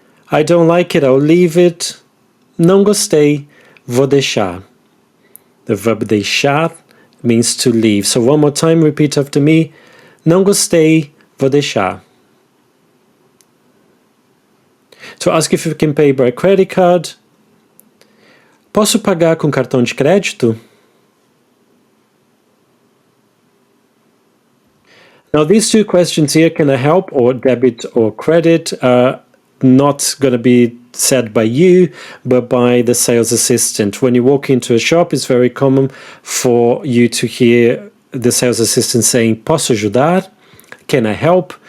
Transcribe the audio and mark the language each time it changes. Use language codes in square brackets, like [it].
[en] I don't like it, I'll leave it. [pt] Não gostei, vou deixar. [en] The verb deixar means to leave. So one more time, repeat after me. [pt] Não gostei, vou deixar. [en] To ask if you can pay by credit card. [pt] Posso pagar com cartão de crédito? [en] Now these two questions here, can I help, or debit or credit, are not going to be said by you, but by the sales assistant. When you walk into a shop, it's very common for you to hear the sales assistant saying, [pt] posso ajudar? [en] Can I help?